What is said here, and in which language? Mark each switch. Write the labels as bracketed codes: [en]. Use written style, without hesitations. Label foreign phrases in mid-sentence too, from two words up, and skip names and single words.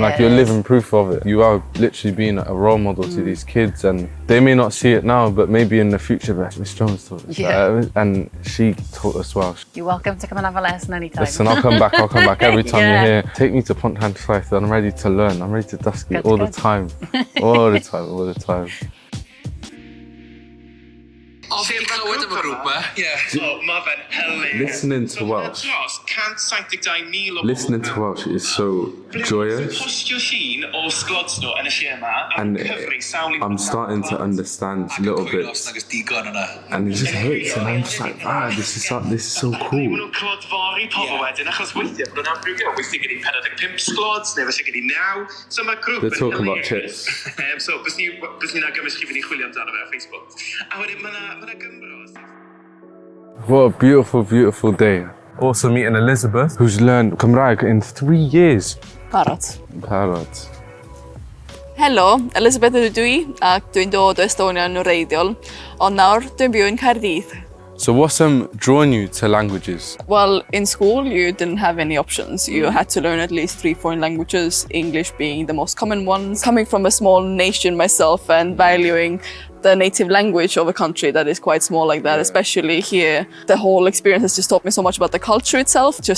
[en] like you're living proof of it. You are literally being a role model to these kids, and they may not see it now, but maybe in the future, Miss Jones taught us and she taught us Welsh. You're welcome to come and have a lesson anytime. Listen, I'll come back every time you're here. Take me to Pontarliaeth, and I'm ready to learn. I'm ready to dysgu all the time. All the time. [cy] O, fi'n clywed am y grŵp ma. Ie, mae fe'n hilarious. [en] Listening to Welsh. Listening to Welsh is so joyous. [cy] Postio llun o sglods nhw yn y lle yma, [en] And I'm starting to understand little bits. And it just hits, and I'm just like, wow, this is so cool. [cy] Nhw'n clodfori pobl wedyn, achos weithiau bod nhw'n amrywio. Weithiau gyda 45 sglods, neu felly gyda 9. So mae'r grŵp [en] They're talking about chips. So, [cy] bys ni'n agymys chi fynd I chwilio amdano fe ar Facebook. A wedyn, mae'na Gymro. [en] What a beautiful, beautiful day. Also meeting Elisabeth, who's learned Cymraeg in 3 years. [cy] Barod. Helo, Elisabeth ydw I, ac dwi'n dod o Estonia yn wreiddiol, ond nawr dwi'n byw yn Caerdydd. [en] So what's drawn you to languages? Well, in school you didn't have any options. You had to learn at least 3 foreign languages, English being the most common ones. Coming from a small nation myself and valuing the native language of a country that is quite small like that, especially here, the whole experience has just taught me so much about the culture itself.